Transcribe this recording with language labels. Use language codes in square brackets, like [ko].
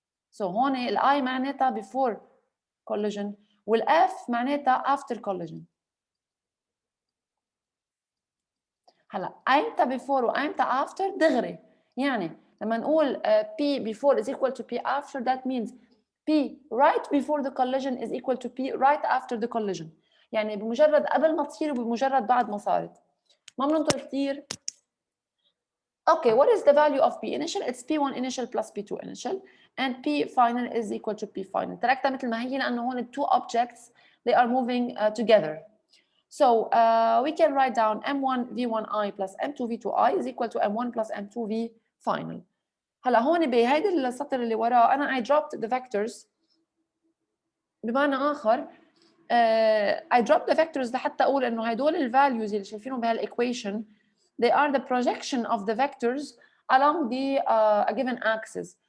[ar] So هون ال I معناتها [en] before collision, [ar] وال F معناتها [en] after collision. هلا ايمتى before وايمتى after [ar] دغري، يعني لما نقول [en] P before is equal to P after, that means P right before the collision is equal to P right after the collision. [ar] يعني بمجرد قبل ما تصير وبمجرد بعد ما صارت. ما بننطر كثير. [en] Okay, what is the value of P initial? It's P1 initial plus P2 initial, and P final is equal to P final. [ar] تركتها مثل ما هي لأنه هون [en] two objects they are moving together. So we can write down m1 v1i plus m2 v2i is equal to m1 plus m2 v final. [ar] هلا هون بهيدي السطر اللي وراه أنا [en] I dropped the vectors. [ar] بمعنى آخر [en] I dropped the vectors [ar] لحتى أقول إنه هدول [en] الvalues اللي شايفينهم بهالequation they are the projection of the vectors along the a given axis.